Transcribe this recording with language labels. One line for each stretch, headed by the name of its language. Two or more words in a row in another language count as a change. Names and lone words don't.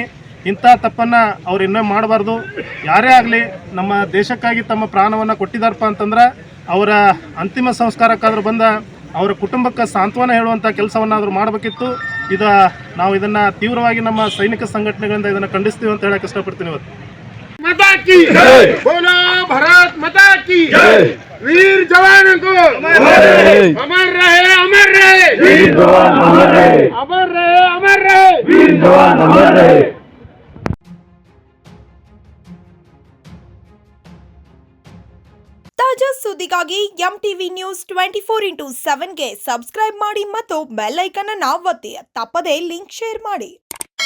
Kannada: ಇಂಥ ತಪ್ಪನ್ನು ಅವ್ರು ಇನ್ನೂ ಮಾಡಬಾರ್ದು. ಯಾರೇ ಆಗಲಿ ನಮ್ಮ ದೇಶಕ್ಕಾಗಿ ತಮ್ಮ ಪ್ರಾಣವನ್ನು ಕೊಟ್ಟಿದ್ದಾರಪ್ಪ ಅಂತಂದ್ರೆ ಅವರ ಅಂತಿಮ ಸಂಸ್ಕಾರಕ್ಕಾದ್ರೂ ಬಂದ ಅವರ ಕುಟುಂಬಕ್ಕೆ ಸಾಂತ್ವನ ಹೇಳುವಂಥ ಕೆಲಸವನ್ನಾದರೂ ಮಾಡಬೇಕಿತ್ತು. ನಾವು ಇದನ್ನು ತೀವ್ರವಾಗಿ ನಮ್ಮ ಸೈನಿಕ ಸಂಘಟನೆಗಳಿಂದ ಇದನ್ನು ಖಂಡಿಸ್ತೀವಿ ಅಂತ ಹೇಳಕ್ಕೆ ಇಷ್ಟಪಡ್ತೀನಿ. ಇವತ್ತು
Hindi: माता की जय, बोलो भारत माता की जय, वीर जवान को अमर रहे, अमर रहे वीर जवान, अमर रहे, अमर रहे, अमर रहे वीर जवान, अमर रहे.
Kannada: ತಾಜಾ ಸುದ್ದಿಗಾಗಿ ಎಂಟಿವಿ ನ್ಯೂಸ್ 24x7 ಗೆ ಸಬ್ಸ್ಕ್ರೈಬ್ ಮಾಡಿ ಮತ್ತು
English: bell icon
Kannada: ಅನ್ನು ಒತ್ತಿ. ತಪ್ಪದೇ
English: link share
Kannada: ಮಾಡಿ.